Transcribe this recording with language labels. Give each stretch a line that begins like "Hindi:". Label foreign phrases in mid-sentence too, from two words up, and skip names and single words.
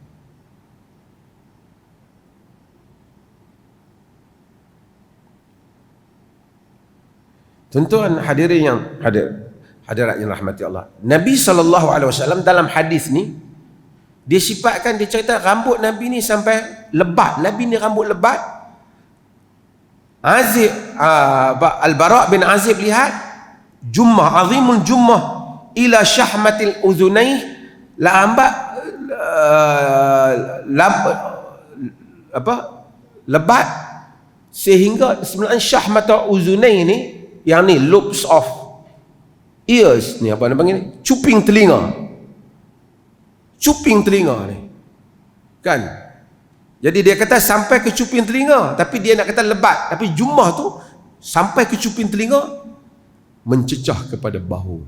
Malay: Tuan-tuan hadirin yang hadirat yang rahmati Allah. Nabi SAW dalam hadis ni, dia sifatkan, dia cerita rambut Nabi ni sampai lebat. Nabi ni rambut lebat. Azib, Al-Bara' bin Azib lihat,
Arabic: جُمَّةٌ عَظِيمُ الْجُمَّةِ إِلَى شَحْمَةِ أُذُنَيْهِ,
Malay: lebat sehingga sebenarnya
Arabic: شَحْمَةُ أُذُنَيْهِ
Malay: ni, yang ni
English: lobes of ears
Malay: ni, apa nak panggil ni, cuping telinga. Cuping telinga ni kan. Jadi dia kata sampai ke cuping telinga, tapi dia nak kata lebat, tapi jummah tu sampai ke cuping telinga, mencecah kepada bahu.